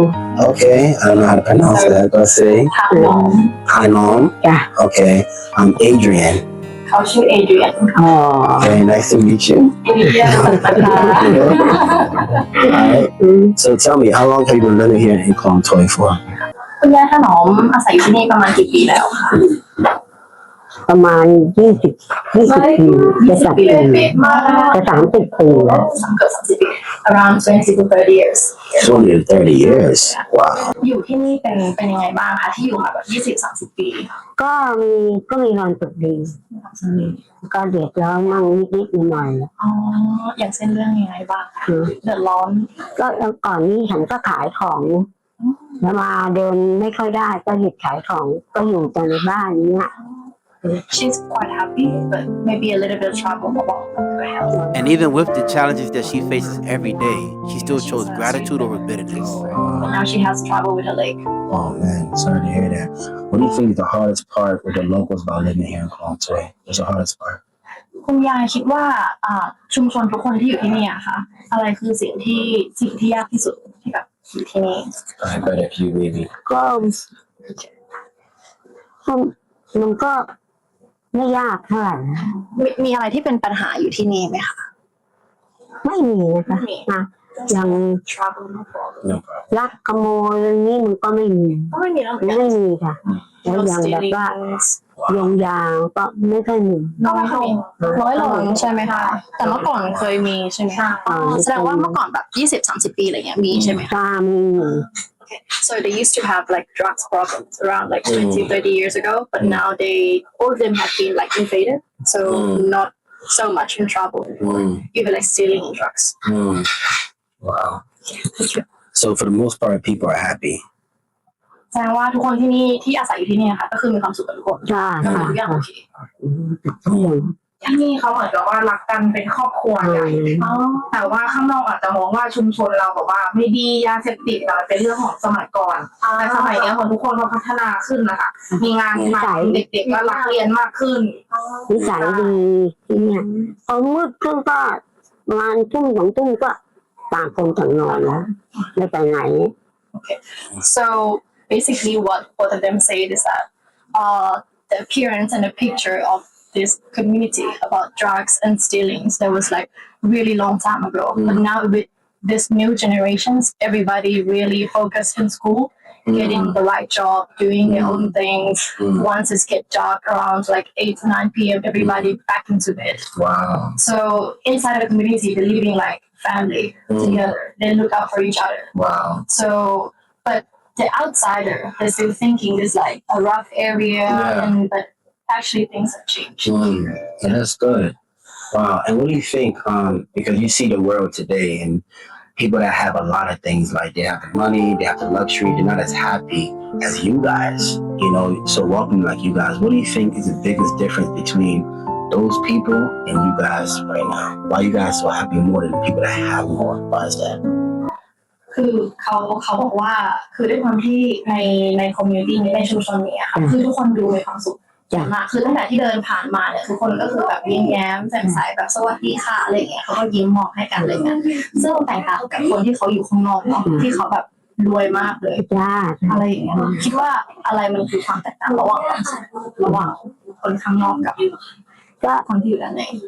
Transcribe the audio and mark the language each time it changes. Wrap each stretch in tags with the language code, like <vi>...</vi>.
<en>Okay, I don't know how to pronounce that. Go say.</en> <th>ถนอม</th> <en>Hanom.</en> <th>จ้ะ</th> <en>Okay, I'm Adrian.</en> <th>เขาชื่อเอเดรียน อ๋อ</th> <en>Very nice to meet you.</en> <th>เอเดรียนนะคะ</th> <en>Alright. So tell me, how long have you been living here in Khlong Toei for?</en> <th>คุณยายถนอมอาศัยอยู่ที่นี่ประมาณกี่ปีแล้วคะ ประมาณ20ปีจะ30 ปี ปี เลยเป๊ะมาก จะ30 ปีแล้ว เกือบ30 ปี</th> <en>around 20 to 30 years 20 to 30 years. Wow.</en> <th>อยู่ที่นี่เป็นยังไงบ้างคะที่อยู่มาแบบ20-30 ปี ก็มีนอนตึกดีก็เดือดร้อนมั่งนิดหน่อย อ๋ออย่างเช่นเรื่องยังไงบ้างคะเดือดร้อน ก็ก่อนนี้ฉันก็ขายของแล้วมาเดินไม่ค่อยได้ก็หยุดขายของก็อยู่แต่ในบ้านนี้</th> <en>She's quite happy, but maybe a little bit of trouble about her health. And even with the challenges that she faces every day, she still chose gratitude over bitterness. But now she has trouble with her leg. Oh man, sorry to hear that. What do you think is the hardest part with the locals about living here in Khlong Toei? What's the hardest part?</en> <th>คุณยายคิดว่าชุมชนทุกคนที่อยู่ที่นี่อะค่ะอะไรคือสิ่งที่ยากที่สุดที่แบบอยู่ที่นี่</th> <en>I bet if you maybe.</en> <th>ก็มันก็ไม่ยากเท่าไหร่ มีอะไรที่เป็นปัญหาอยู่ที่นี่ไหมคะ ไม่มีนะคะนะอย่าง</th> <en>trouble no problem No problem.</en> <th>ลักขโมยนี่มันก็ไม่มี ก็ไม่มีแล้วเหมือนกัน ไม่มีค่ะแล้วอย่างแบบว่าโยงยางก็ไม่ค่อยมี น้อยลงใช่ไหมคะแต่เมื่อก่อนเคยมีใช่ไหมคะแสดงว่าเมื่อก่อนแบบ20-30 ปีอะไรเงี้ยมีใช่ไหมคะ ตามี</th> <en>So they used to have like drugs problems around like 20-30 years ago, but now all of them have been like invaded, so not so much in trouble anymore. Even like stealing drugs. Wow. So for the most part, people are happy.</en> <th>แสดงว่าทุกคนที่นี่ที่อาศัยอยู่ที่นี่ค่ะก็คือมีความสุขกับทุกคน ใช่ ทุกอย่างโอเค ทุกอย่าง ที่นี่เขาเหมือนกับว่ารักกันเป็นครอบครัวใหญ่แต่ว่าข้างนอกอาจจะมองว่าชุมชนเราแบบว่าไม่ดียาเสพติดแต่มันเป็นเรื่องของสมัยก่อนแต่สมัยนี้คนทุกคนเขาพัฒนาขึ้นนะคะมีงานทำเด็กๆก็รักเรียนมากขึ้น นิสัยดีที่เนี่ยพอมืดขึ้นก็ประมาณทุ่ม2 ทุ่มก็ต่างคนต่างนอนแล้วไม่ไปไหน</th> <en>Okay. So basically what both of them said is that the appearance and the picture of this community about drugs and stealings that was like really long time ago. But now with this new generations, everybody really focused in school, getting the right job, doing their own things. Once it gets dark around like 8 to 9 p.m., everybody back into bed. Wow. So inside of the community, they're living like family together. They look out for each other. Wow. So, but the outsider, they're still thinking this like a rough area, but actually things have changed. Yeah, that's good. Wow. And what do you think? Because you see the world today and people that have a lot of things, like they have the money, they have the luxury, they're not as happy as you guys, so welcome like you guys. What do you think is the biggest difference between those people and you guys right now? Why you guys so happy more than the people that have more? Why is that?</en> <th>คือเขาบอกว่าคือด้วยความที่ในคอมมูนิตี้ในชุมชนนี้ค่ะคือทุกคนดูมีความสุขมากคือตั้งแต่ที่เดินผ่านมาเนี่ยทุกคนก็คือแบบยิ้มแย้มแจ่มใสแบบสวัสดีค่ะอะไรอย่างเงี้ยเขาก็ยิ้มมองให้กันอะไรเงี้ยซึ่งแตกต่างกับคนที่เขาอยู่ข้างนอกเนาะที่เขาแบบรวยมากเลยอะไรอย่างเงี้ยคิดว่าอะไรมันคือความแตกต่างระหว่างคนข้างนอกกับคนที่อยู่ด้านใน</th>